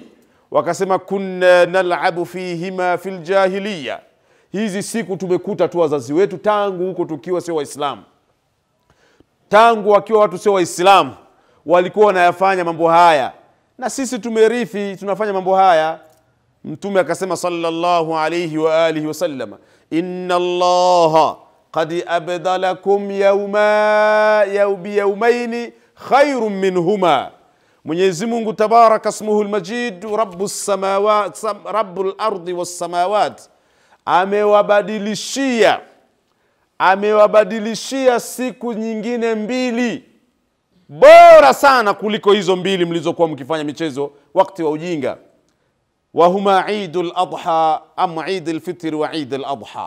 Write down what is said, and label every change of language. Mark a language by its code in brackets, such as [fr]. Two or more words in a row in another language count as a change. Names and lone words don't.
[sw] Wakasema [ar] كنا نلعب فيهما في الجاهلية, [sw] hizi siku tumekuta tu wazazi wetu tangu huko tukiwa sio Waislamu, tangu wakiwa watu sio Waislamu walikuwa wanayafanya mambo haya, na sisi tumerithi tunafanya mambo haya. Mtume akasema [ar] صلى الله عليه وعلى آله وسلم، إن الله قد أبدلكم يومين خيرا منهما. [sw] Mwenyezi Mungu [ar] تبارك اسمه المجيد رب السماوات رب الأرض والسماوات [sw] amewabadilishia siku nyingine 2 bora sana kuliko hizo 2 mlizokuwa mkifanya michezo wakati wa ujinga. [ar] وهما عيد الأضحى أم عيد الفطر وعيد الأضحى.